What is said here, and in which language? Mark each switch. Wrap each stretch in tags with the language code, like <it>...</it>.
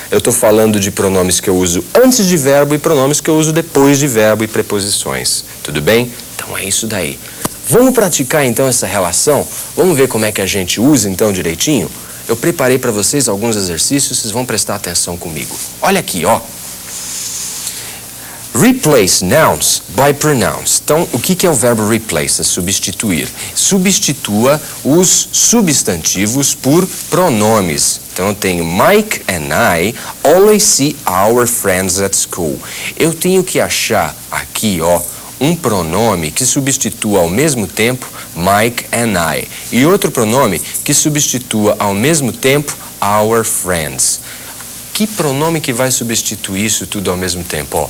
<pt>Eu estou falando de pronomes que eu uso antes de verbo e pronomes que eu uso depois de verbo e preposições. Tudo bem? Então é isso daí. Vamos praticar então essa relação? Vamos ver como é que a gente usa então direitinho? Eu preparei para vocês alguns exercícios, vocês vão prestar atenção comigo. Olha aqui, ó.</pt> <en>Replace nouns by pronouns.</en> <pt>Então, o que é o verbo replace? É substituir. Substitua os substantivos por pronomes. Então, eu tenho</pt> <en>Mike and I always see our friends at school.</en> <pt>Eu tenho que achar aqui, ó, um pronome que substitua ao mesmo tempo</pt> <en>Mike and I.</en> <pt>E outro pronome que substitua ao mesmo tempo</pt> <en>our friends.</en> <pt>Que pronome que vai substituir isso tudo ao mesmo tempo?</pt>